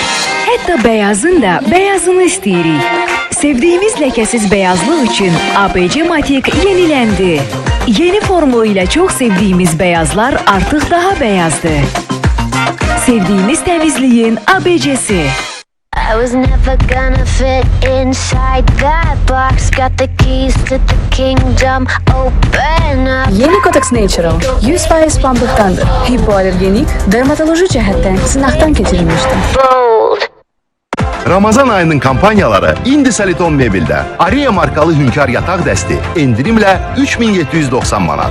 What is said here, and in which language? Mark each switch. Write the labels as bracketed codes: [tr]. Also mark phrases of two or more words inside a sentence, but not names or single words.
[az] Hətta beyazın da beyazını istəyirik. Sevdiyimiz ləkəsiz beyazlıq üçün ABC Matik yeniləndi. Yeni formulu ilə çox sevdiyimiz beyazlar artıq daha beyazdır. Sevdiyiniz təmizliyin ABC'si. [en] I was never gonna fit inside that box. Got the keys to the kingdom, open up. [az] Yeni Kotex Natural 100% pambıqdandır. Hipoalergenik, dermatoloji cəhətdən sınaqdan keçirilmişdir. Bold. Ramazan ayının kampanyaları indi Saliton Mebildə. Aria markalı Hünkar yataq dəsti endirimlə 3790 manat.